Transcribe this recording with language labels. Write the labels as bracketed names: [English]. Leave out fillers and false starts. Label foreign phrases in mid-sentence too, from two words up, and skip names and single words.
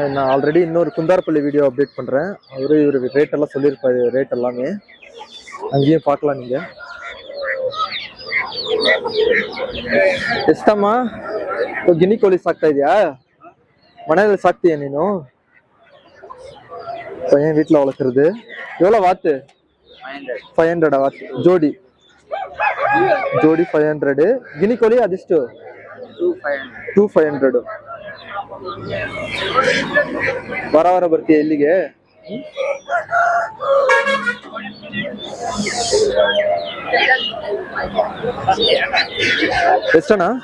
[Tamil] நான் ஆல்ரெடி இன்னொரு குந்தாரப்பள்ளி வீடியோ அப்டேட் பண்றேன். இவர் ரேட் எல்லாம் சொல்லியிருப்பாரு, ரேட் எல்லாமே அங்கேயும் பார்க்கலாம். [Kannada] நீங்க ಎಷ್ಟಮ್ಮ ಗಿನಿ ಕೋಳಿ ಸಾಕ್ತಾ ಇದೆಯಾ? ಮನೆಯಲ್ಲಿ ಸಾಕ್ತೀಯ ನೀನು? [Tamil] பையன் வீட்டில் வளர்க்குறது. எவ்வளோ வாத்து? 500 வாத்து ஜோடி. [Kannada] ಜೋಡಿ 500. ಗಿನಿ ಕೋಳಿ ಅದೆಷ್ಟು? 2500. ವಾರ ಬರ್ತೀಯ ಇಲ್ಲಿಗೆ? ಎಷ್ಟಣ್ಣ?